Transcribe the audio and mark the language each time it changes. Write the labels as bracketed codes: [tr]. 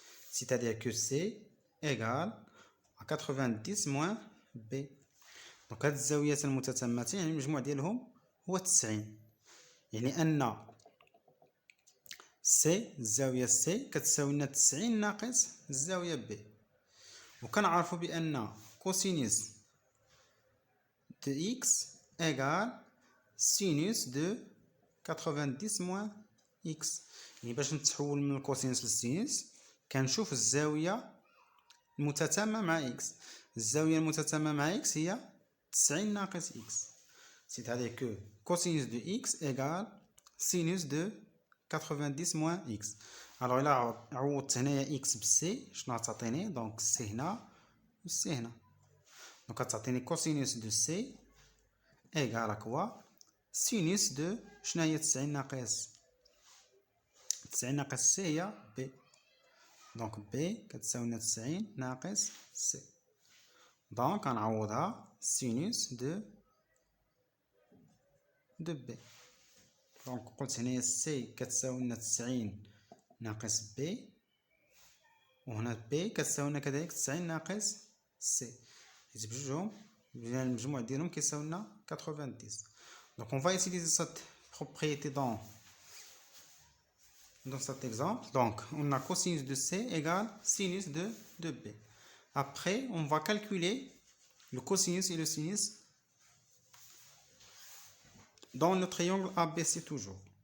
[fr] C'est-à-dire que C égale à 90 moins B. [ar] دونك هاد الزاويات المتتامتين يعني المجموع ديالهم هو 90، يعني أن سي الزاوية سي كتساوي لنا 90 ناقص الزاوية بي. وكنعرفو بأن كوسينوس دو إكس إيكال سينوس دو 90 موان إكس. يعني باش نتحول من الكوسينوس للسينوس كنشوف الزاوية المتتامة مع إكس. الزاوية المتتامة مع إكس هي 90 ناقص إكس. [fr] C'est-à-dire que cosinus de x égale sinus de 90 moins x. [ar] Alors إلا عوضت هنايا x بسي شنو غتعطيني؟ دونك سي هنا و سي هنا. دونك غتعطيني [fr] cosinus de c [ar] إيكال كوا سينوس دو شنو هي 90 ناقص 90 ناقص سي هي بي. دونك بي كتساوي لنا 90 ناقص سي. دونك غنعوضها سينوس دو بي. دونك قلت هنايا سي كتساوي لنا 90 ناقص بي، وهنا بي كتساوي لنا كذلك 90 ناقص سي، حيت بجوجهم المجموع ديالهم كيساوي لنا 90. [fr] Donc on va utiliser cette propriété dans cet exemple. Donc on a cosinus de C égale sinus de B. Après on va calculer le cosinus et le sinus dans le triangle ABC toujours.